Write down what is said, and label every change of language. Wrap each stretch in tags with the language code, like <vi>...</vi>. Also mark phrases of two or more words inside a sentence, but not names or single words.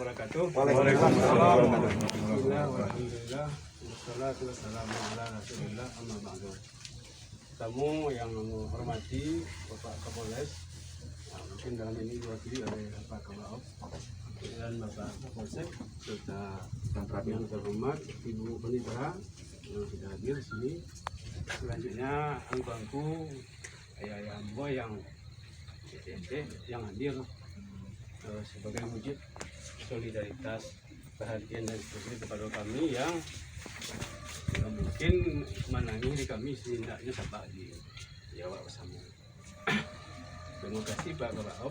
<id>wabarakatuh. Waalaikumsalam. Alhamdulillah.</id> <ar>والصلاة والسلام على رسول الله أما بعد.</ar> <id>Tamu yang menghormati Bapak Kapolres, mungkin dalam ini diwakili oleh Bapak Kabao dan Bapak Kapolsek serta yang terhormat Ibu Penitra yang sudah hadir di sini. Selanjutnya</id> <min>angku-angku ayah-ayah ambo</min> <id>yang yang hadir sebagai wujud solidaritas, perhatian dan sebagainya kepada kami yang mungkin menangani kami setidaknya sampai di Jawa bersama. Terima kasih Pak Kabao.</id>